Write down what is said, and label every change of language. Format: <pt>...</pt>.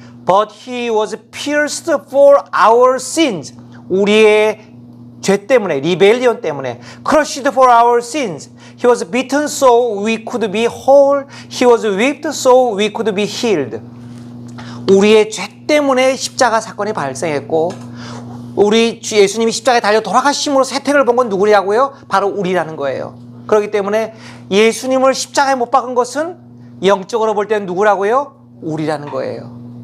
<en>But he was pierced for our sins.</en> <ko>우리의 죄 때문에, 리벨리온 때문에.</ko> <en>Crushed for our sins. He was beaten so we could be whole. He was whipped so we could be healed.</en> <ko>우리의 죄 때문에 십자가 사건이 발생했고 우리 주 예수님이 십자가에 달려 돌아가심으로 혜택을 본 건 누구냐고요? 바로 우리라는 거예요. 그렇기 때문에 예수님을 십자가에 못 박은 것은 영적으로 볼 때는 누구라고요? 우리라는 거예요.</ko>